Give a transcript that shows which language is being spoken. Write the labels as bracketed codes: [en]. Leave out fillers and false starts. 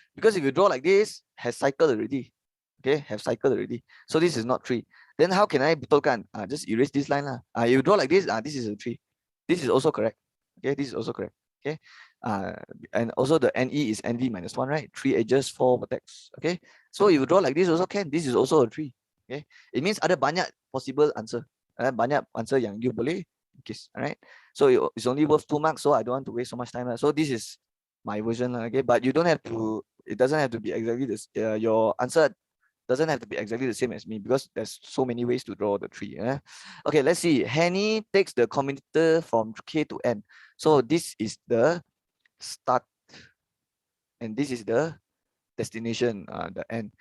[en] Because if you draw like this, has cycled already. Okay, have cycled already. So this is not 3. Then how can I [ms] betulkan? [en] Just erase this line lah. You draw like this. This is a 3. This is also correct. Okay, this is also correct. Okay, and also the NE is NV minus 1, right? 3 edges, 4 vertex. Okay, so if you draw like this also can. This is also a 3. Okay, it means [ms] ada banyak [en] possible answer. [ms] Banyak answer yang you boleh case. [en] Alright, so it's only worth 2 marks, so I don't want to waste so much time. So this is my version. Okay, but you don't have to. It doesn't have to be exactly this. Your answer doesn't have to be exactly the same as me because there's so many ways to draw the tree. Okay, let's see. Henny takes the commutator from K to N. So this is the start and this is the destination, the N.